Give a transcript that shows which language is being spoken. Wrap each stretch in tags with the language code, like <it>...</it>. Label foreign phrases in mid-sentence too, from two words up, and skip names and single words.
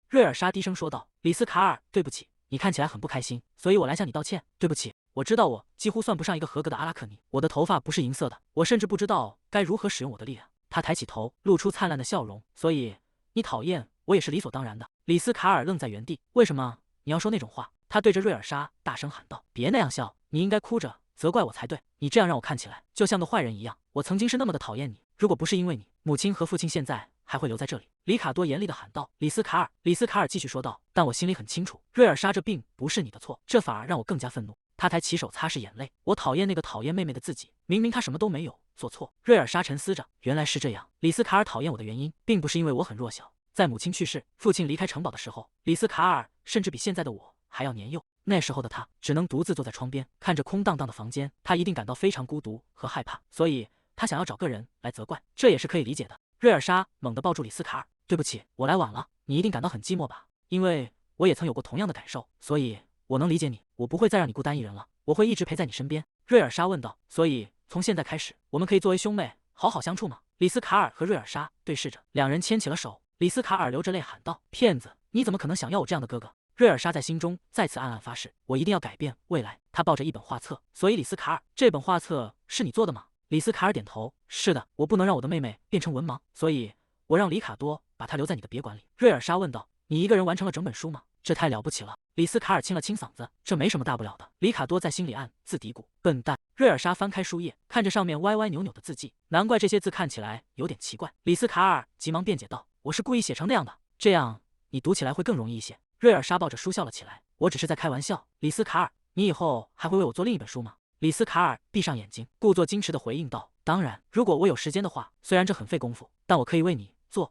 <zh>瑞爾莎低聲說道：“里斯卡爾，對不起，你看起來很不開心，所以我來向你道歉。对不起，我知道我幾乎算不上一個合格的阿拉克尼，我的頭髮不是銀色的，我甚至不知道該如何使用我的力量。” 他抬起頭，露出燦爛的笑容。所以你討厭我也是理所當然的。里斯卡爾愣在原地，為什麼你要說那種話？他對着瑞爾莎大聲喊道：“別那樣笑，你應該哭着責怪我才對，你這樣讓我看起來就像個壞人一樣。我曾經是那麼的討厭你，如果不是因為你，母親和父親現在還會留在這裡。” 里卡多嚴厲地喊道。里斯卡爾繼續說道：“但我心裡很清楚，瑞爾莎，這並不是你的錯，這反而讓我更加憤怒。” 他抬起手擦拭眼淚，我討厭那個討厭妹妹的自己，明明她什麼都沒有做錯。瑞爾莎沉思着，原來是這樣。里斯卡爾討厭我的原因，並不是因為我很弱小，在母親去世、父親離開城堡的時候，里斯卡爾甚至比現在的我還要年幼。那時候的他只能獨自坐在窗邊，看着空蕩蕩的房間，他一定感到非常孤獨和害怕，所以他想要找个人來責怪，這也是可以理解的。瑞爾莎猛地抱住里斯卡爾，對不起，我來晚了，你一定感到很寂寞吧？因為我也曾有過同樣的感受，所以我能理解你，我不會再讓你孤單一人了，我會一直陪在你身邊。瑞爾莎問道。所以從現在開始，我們可以作為兄妹好好相處嗎？里斯卡爾和瑞爾莎對視着，兩人牽起了手。里斯卡爾流着淚喊道：“騙子，你怎麼可能想要我這樣的哥哥？” 瑞爾莎在心中再次暗暗發誓，我一定要改變未來。他抱着一本畫冊，所以里斯卡爾，這本畫冊是你做的嗎？里斯卡爾點頭，是的，我不能讓我的妹妹變成文盲，所以我讓里卡多把她留在你的別館裡。瑞爾莎問道，你一個人完成了整本書嗎？這太了不起了。里斯卡爾清了清嗓子，這沒什麼大不了的。里卡多在心裡暗自嘀咕，笨蛋。瑞爾莎翻開書頁，看着上面歪歪扭扭的字跡，難怪這些字看起來有點奇怪。里斯卡爾急忙辯解道，我是故意寫成那樣的，這樣你讀起來會更容易一些。瑞爾莎抱着書笑了起來，我只是在開玩笑。里斯卡爾，你以後還會為我做另一本書嗎？里斯卡爾閉上眼睛，故作矜持地回應道，當然，如果我有時間的話，雖然這很費功夫，但我可以為你做。</zh>